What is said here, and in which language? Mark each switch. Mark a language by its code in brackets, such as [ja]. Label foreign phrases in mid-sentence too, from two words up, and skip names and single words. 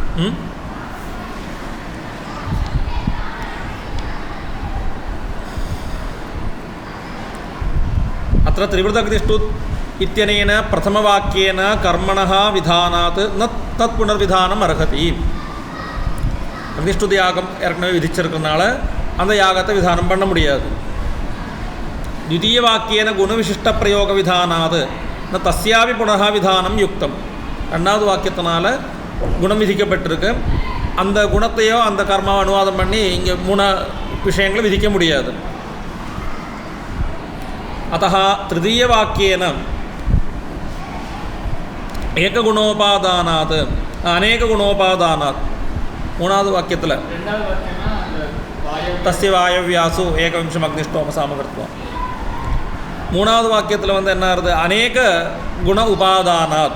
[sa] अथ त्रिवृता अग्निष्टुत् इत्यनेन प्रथमवाक्येन कर्मणः विधानात् न तत् पुनर्विधानम् अर्हति. [ta] அக்னிஷ்டுத் யாகம் ஏற்கனவே விதிச்சிருக்கிறதுனால அந்த யாகத்தை விதானம் பண்ண முடியாது. [sa] द्वितीय वाक्येन गुणविशिष्ट प्रयोग विधानात् न तस्यापि पुनः विधानं युक्तम. [ta] ரெண்டாவது வாக்கியத்தினால குணம் விதிக்கப்பட்டிருக்கு, அந்த குணத்தையோ அந்த கர்மாவை அனுவாதம் பண்ணி இங்கே 3 விஷயங்களை விதிக்க முடியாது. [sa] अतः तृतीय वाक्येन एकगुणोपादानात् अनेक गुणोपादानात् [ta] மூணாவது வாக்கியத்தில் [sa] तस्य वायव्यासु एकविंशम् अग्निष्टोम सामकृत्वम्. [ta] மூணாவது வாக்கியத்தில் வந்து என்ன ஆகுது, [sa] अनेक गुण उपादानात्.